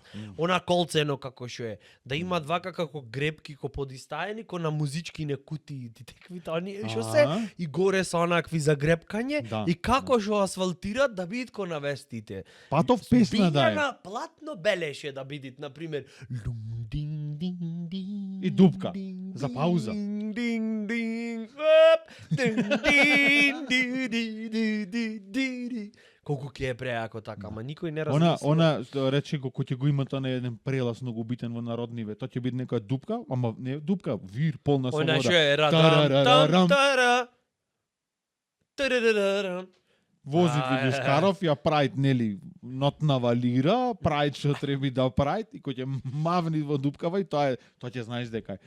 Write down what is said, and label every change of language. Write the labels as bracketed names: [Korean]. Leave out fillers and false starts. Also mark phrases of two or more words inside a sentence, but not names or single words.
[Macedonian] Она колцено како што е, да има вака како гребки ко подистаени, ко на музички не кутии, ти теквите оние што се и горе со онакви загребкање Да. и како што асфалтират да бидат ко на вестите. Патов песна да е. на платно белеше да бидат, на пример, лум дин дин дин. И дупка, дин, за пауза. Дин дин дин, оп, дин дин ди ди ди ди ди ди. Колку ќе е преако така, ама никој не размисла. Она што рече го кој ќе го има тоа на еден прелаз многу битен во народниве, тоа ќе биде некоја дупка, ама не дупка, вир полна со Она вода. што е Тарарарарам. радам тара. Тарарарарам. Возит А, видиш каров, ја прајт, нели, нотнава лира, прајт што треба да прајт и кој ќе мавни во дупкава и тоа ќе знаеш дека е.